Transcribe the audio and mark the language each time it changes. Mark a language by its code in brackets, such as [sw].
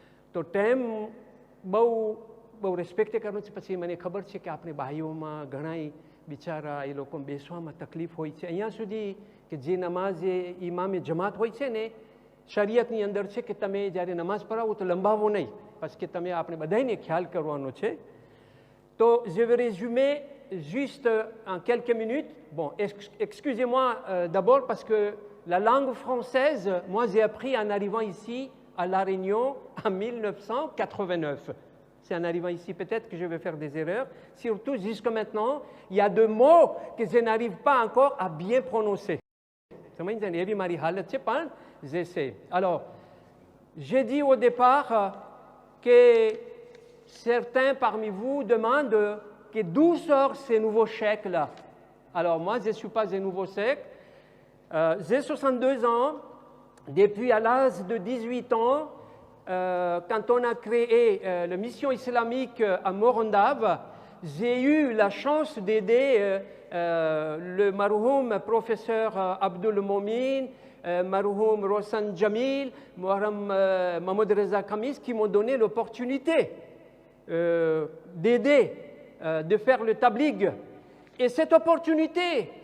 [gu] તો ટાઈમ બહુ રિસ્પેક્ટ કરવાનું છે. પછી મને ખબર છે કે આપણે ભાઈઓમાં ઘણા બિચારા એ લોકો બેસવામાં તકલીફ હોય છે. અહીંયા સુધી કે જે નમાઝ ઇમામે જમાત હોય છે ને, શરીયતની અંદર છે કે તમે જ્યારે નમાઝ પઢાવો તો લંબાવો નહીં, parce કે તમે આપણે બધાને ખ્યાલ કરવાનો છે. [fr] તો je vais résumer juste en quelques minutes. Bon, excusez-moi d'abord parce que la langue française, moi j'ai appris en arrivant ici à La Réunion en 1989. C'est en arrivant ici peut-être que je vais faire des erreurs. Surtout jusqu'à maintenant, il y a 2 mots que je n'arrive pas encore à bien prononcer. [gu] એવી મારી હાલત છે, પણ [fr] j'essaie. Alors, j'ai dit au départ que certains parmi vous demandent que d'où sort ces nouveaux chèques-là. Alors, moi, je ne suis pas un nouveau chèque. J'ai 62 ans. Depuis à l'âge de 18 ans, quand on a créé la mission islamique à Morondave, j'ai eu la chance d'aider le marouhoum professeur Abdul Momin, marouhoum Rossan Jamil, Mahmoud Reza Khamis, qui m'ont donné l'opportunité d'aider, de faire le tabligh. Et cette opportunité